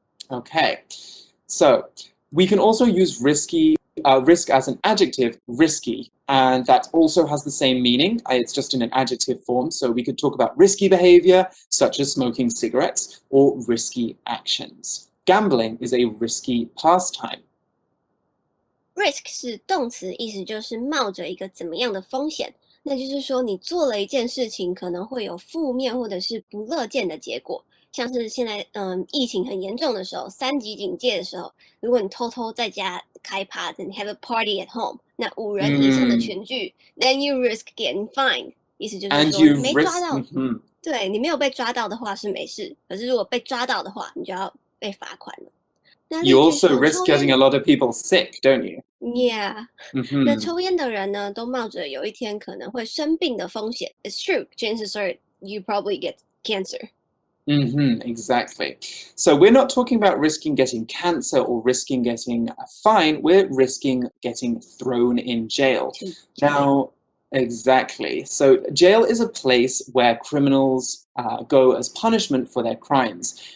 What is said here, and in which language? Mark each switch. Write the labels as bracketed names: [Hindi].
[English] Okay, so we can also use risk as an adjective, risky, and that also has the same meaning. It's just in an adjective form, so we could talk about risky behavior, such as smoking cigarettes, or risky actions. Gambling is a risky pastime. [Chinese] Risk 是动词，意思就是冒着一个怎么样的风险。那就是说，你做了一件事情，可能会有负面或者是不乐见的结果。像是现在，疫情很严重的时候，3级警戒的时候，如果你偷偷在家开趴，你 [English] have a party at home， [Chinese] 那5人以上的群聚， [English] then you risk getting fined， [Chinese] 意思就是说你没抓到，对你没有被抓到的话是没事，可是如果被抓到的话，你就要被罚款了。 [English] You also risk getting a lot of people sick, don't you? Yeah. [Chinese] 那抽烟的人呢，都冒着有一天可能会生病的风险。 [English] It's true. Chances are you probably get cancer. Exactly. So we're not talking about risking getting cancer or risking getting a fine. We're risking getting thrown in jail. Now, exactly. So jail is a place where criminals go as punishment for their crimes.